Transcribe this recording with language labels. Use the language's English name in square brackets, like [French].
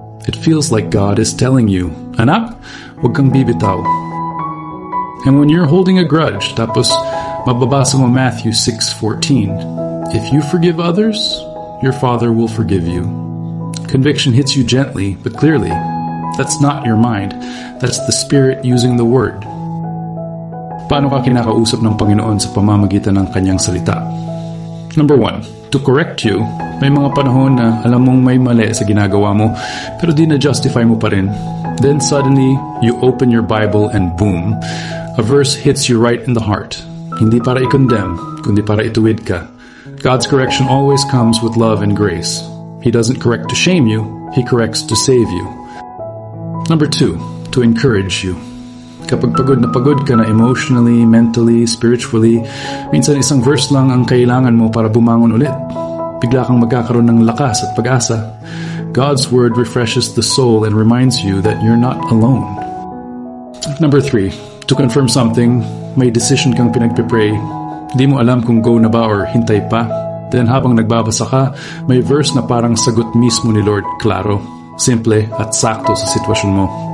[English] It feels like God is telling you, [Filipino] "Anak, huwag kang bibitaw." [English] And when you're holding a grudge, [Filipino] tapos mababasa mo [English] Matthew 6:14, "If you forgive others, your Father will forgive you." Conviction hits you gently but clearly. That's not your mind. That's the Spirit using the Word. [Filipino] Paano ka kinakausap ng Panginoon sa pamamagitan ng Kanyang salita? [English] Number 1, to correct you. [Filipino] May mga panahon na alam mong may mali sa ginagawa mo, pero di na-justify mo pa rin. [English] Then suddenly, you open your Bible and boom, a verse hits you right in the heart. [Filipino] Hindi para i-condemn, kundi para ituwid ka. [English] God's correction always comes with love and grace. He doesn't correct to shame you, He corrects to save you. Number 2, to encourage you. [Filipino] Kapag pagod ka na [English] emotionally, mentally, spiritually, [Filipino] minsan isang verse lang ang kailangan mo para bumangon ulit. Bigla kang magkakaroon ng lakas at pag-asa. [English] God's word refreshes the soul and reminds you that you're not alone. Number 3, to confirm something, [Filipino] may decision kang pinagpipray. Di mo alam kung go na ba or hintay pa. Then habang nagbabasa ka, may verse na parang sagot mismo ni Lord, klaro, simple at sakto sa sitwasyon mo.